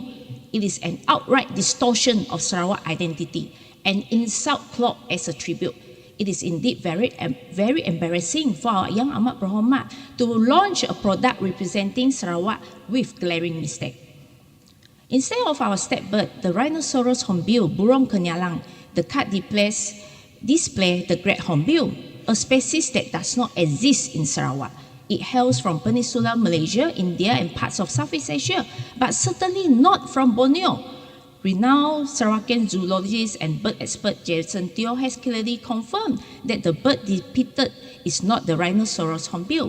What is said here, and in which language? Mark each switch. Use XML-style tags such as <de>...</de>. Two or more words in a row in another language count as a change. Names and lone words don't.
<en>It is an outright distortion of Sarawak identity, an insult cloaked as a tribute. It is indeed very embarrassing for our Yang Amat Berhormat to launch a product representing Sarawak with glaring mistake. Instead of our state bird, the rhinoceros hornbill,</en> <ms>burung kenyalang,</ms> <en>the card display the great hornbill, a species that does not exist in Sarawak. It hails from Peninsular Malaysia, India, and parts of Southeast Asia, but certainly not from Borneo. Renowned Sarawakian zoologist and bird expert Jason Teo has clearly confirmed that the bird depicted is not the rhinoceros hornbill.</en>